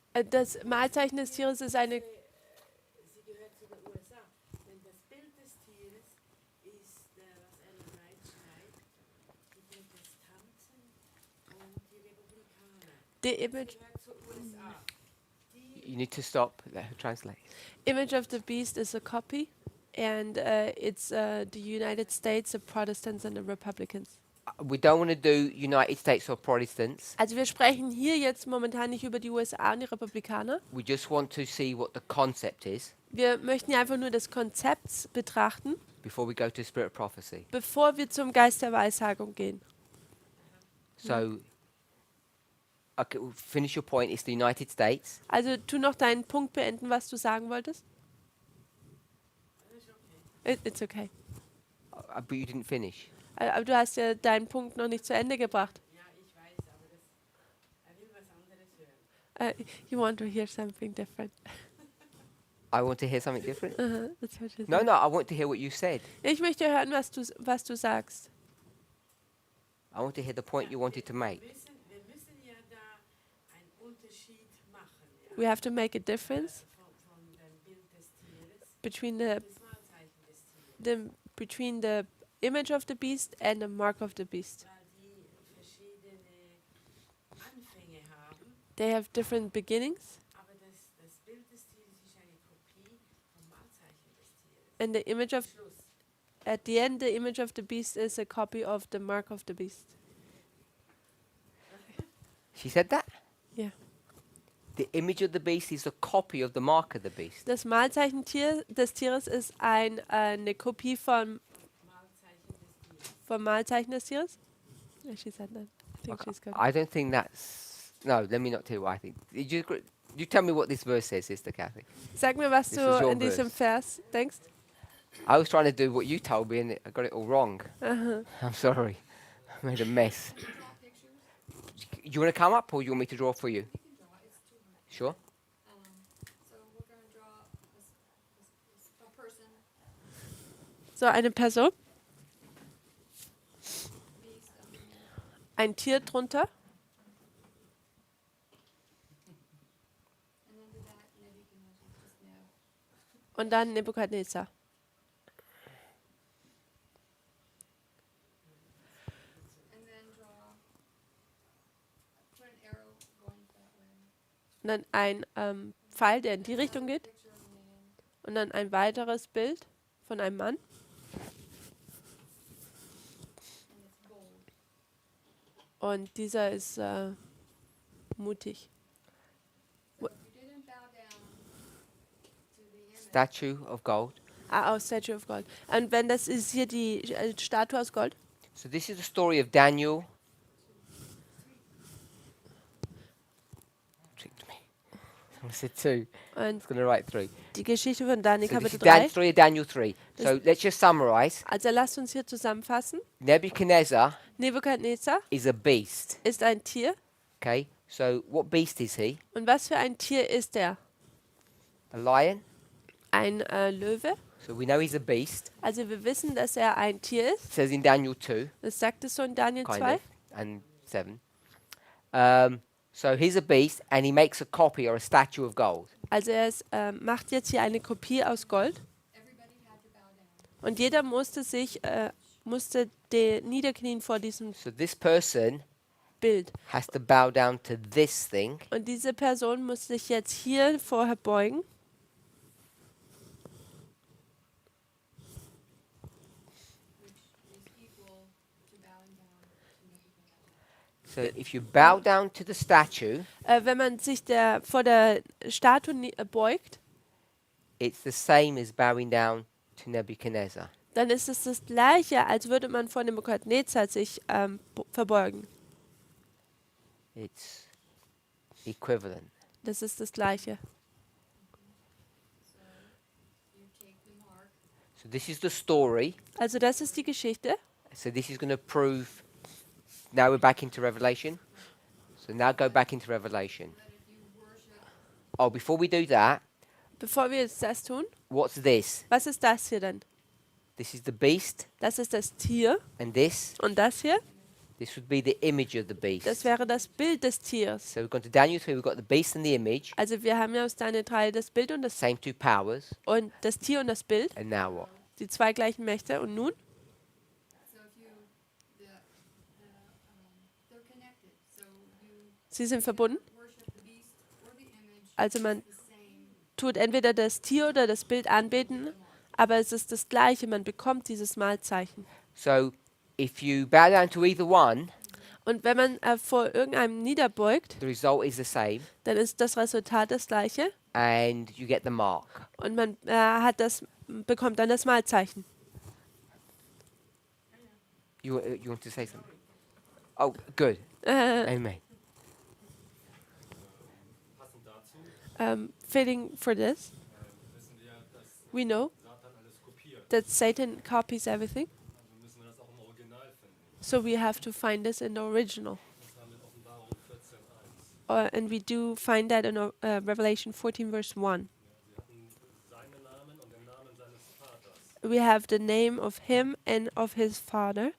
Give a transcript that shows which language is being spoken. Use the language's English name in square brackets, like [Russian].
[German] Das Mahlzeichen des Tieres ist eine. Sie gehört zu der USA. Denn das Bild des Tieres ist, was Ellen White schreibt, die Protestanten und die Republikaner. [English] The image [German] Gehört zur USA. Die [English] You need to stop. Translate. image of the beast is a copy, and it's the United States, the Protestants and the Republicans. We don't want to do United States or Protestants. [German] Also wir sprechen hier jetzt momentan nicht über die USA und die Republikaner. [English] We just want to see what the concept is [German] Wir möchten ja einfach nur das Konzept betrachten, [English] before we go to Spirit of Prophecy. [German] bevor wir zum Geist der Weissagung gehen. [English] So, okay, finish your point. It's the United States. [German] Also tu noch deinen Punkt beenden, was du sagen wolltest. [English] It's okay. But you didn't finish. [German] Aber du hast ja deinen Punkt noch nicht zu Ende gebracht. ja, ich weiß, aber er will was anderes hören. [English] You want to hear something different. I want to hear something different. That's what you No, said. no, I want to hear what you said. [German] Ich möchte hören, was du sagst. [English] I want to hear the point you wanted to make. [German] Wir müssen ja da einen Unterschied machen, ja, [English] We have to make a difference [German] von dem Bild des Tieres, [English] between the [German] des Wahrzeichen des Tieres, [English] between the image of the beast and the mark of the beast. [German] weil die verschiedene Anfänge haben, [English] They have different beginnings, [German] aber das Bild des Tieres ist eine Kopie vom Wahrzeichen des Tieres. [English] and the image of [German] Schluss. [English] at the end, the image of the beast is a copy of the mark of the beast. She said that? Yeah. The image of the beast is a copy of the mark of the beast. [German] Das Malzeichen des Tieres ist eine Kopie Wahrzeichen des Tieres. vom Malzeichen des Tieres. [English] Yeah, she said that. I think she's good. I don't think that's... No, let me not tell you what I think. You tell me what this verse says, Sister Kathy. [German] Sag mir, was [English] This [German] du [English] is your [German] in diesem Vers denkst. [English] I was trying to do what you told me and I got it all wrong. I'm sorry. I made a mess. Do you want to come up or you want me to draw for you? Sure. So we're going to draw a person, [German] So eine Person, [English] beast, [German] ein Tier drunter [English] and under that Nebuchadnezzar, just Neb. [German] und dann Nebukadnezar. [English] And then put an arrow going that way. [German] Und dann ein Pfeil, der in die Richtung geht. [English] Picture of a man, [German] Und dann ein weiteres Bild von einem Mann. [English] and it's bold. [German] Und dieser ist mutig. [English] So if you didn't bow down to the image, Statue of gold. [German] Aus [English] Statue of Gold. [German] Und wenn das ist hier die Statue aus Gold. [English] So this is the story of Daniel. Tricked me. I said 2. I [German] Und [English] was going to write 3. [German] die Geschichte von Daniel [English] So this [German] Kapitel [English] is 3. story of Daniel 3. So let's just summarize. [German] Also lasst uns hier zusammenfassen. [English] Nebuchadnezzar [German] Nebukadnezar [English] is a beast. [German] ist ein Tier. [English] Okay, so what beast is he? [German] Und was für ein Tier ist er? [English] A lion. [German] Ein Löwe. [English] So we know he's a beast. [German] Also wir wissen, dass er ein Tier ist. [English] It says in Daniel 2, [German] Das sagt es so in Daniel [English] kind [German] 2. [English] of, and 7. So he's a beast, and he makes a copy or a statue of gold. [German] Also macht jetzt hier eine Kopie aus Gold. [English] everybody had to bow down. [German] Und jeder musste niederknien vor diesem [English] So this person [German] Bild. [English] has to bow down to this thing, [German] Und diese Person muss sich jetzt hier vorher beugen. [English] Which is equal to bowing down to Nebuchadnezzar. so if you bow down to the statue, [German] Wenn man sich vor der Statue beugt, [English] it's the same as bowing down to Nebuchadnezzar. [German] dann ist es das Gleiche, als würde man vor Nebukadnezar sich verbeugen. [English] It's equivalent. [German] Das ist das Gleiche. [English] So you take the mark, So this is the story. [German] Also das ist die Geschichte. [English] So this is going to prove. Now we're back into Revelation. So now go back into Revelation. but if you worship, Oh, before we do that, [German] Bevor wir jetzt das tun, [English] what's this? [German] was ist das hier denn? [English] This is the beast, [German] Das ist das Tier. [English] and this [German] Und das hier, [English] would be the image of the beast. [German] das wäre das Bild des Tiers. [English] So we've gone to Daniel 3, we've got the beast and the image, [German] Also wir haben ja aus Daniel 3 das Bild und [English] same two powers, [German] das Tier und das Bild, [English] and now what? [German] die zwei gleichen Mächte. Und nun, [English] so if you, they're connected. So you [German] sie sind verbunden. [English] worship the beast or the image, [German] Also man [English] the same. [German] tut entweder das Tier oder das Bild anbeten, aber es ist das Gleiche. Man bekommt dieses Malzeichen. [English] So if you bow down to either one, [German] Und wenn man vor irgendeinem niederbeugt, [English] the result is the same, [German] dann ist das Resultat das Gleiche [English] and you get the mark. [German] und man bekommt dann das Malzeichen. [English] You want to say something? Oh, good. Amen. [German] Passend dazu [English] Fitting for this, [German] wissen wir, dass [English] we know [German] Satan alles kopiert. [English] that Satan copies everything, [German] Also müssen wir das auch im Original finden. [English] so we have to find this in the original. [German] Das haben wir in Offenbarung 14.1. [English] and we do find that in Revelation 14, verse 1. [German] Sie hatten seinen Namen und den Namen seines Vaters [English] We have the name of him and of his father